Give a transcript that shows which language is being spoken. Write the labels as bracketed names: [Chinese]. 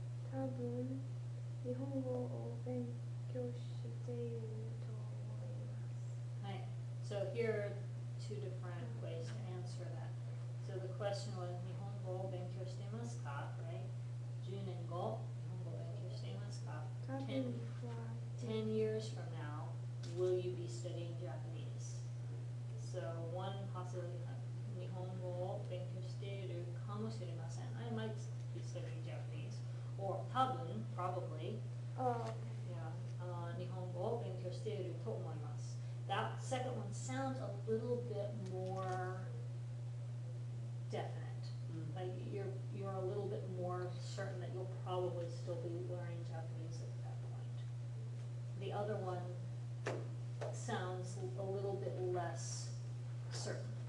[Japanese] 多分日本語を勉強していると思います。はい。 [English] So here are two different ways to answer that. So the question was [Japanese] 日本語を勉強していますか [English] right? [Japanese] 10年後、日本語を勉強していますか多分は [English] 10 years from now, will you be studying Japanese? So one possibility, [Japanese] 日本語を勉強しているかもしれません. [English] I might be studying Japanese. Or [Japanese] 多分, [English] probably, yeah, [Japanese] 日本語を勉強していると思います. [English] That second one sounds a little bit more definite. Like you're a little bit more certain that you'll probably still be learning Japanese at that point. The other one sounds a little bit less certain.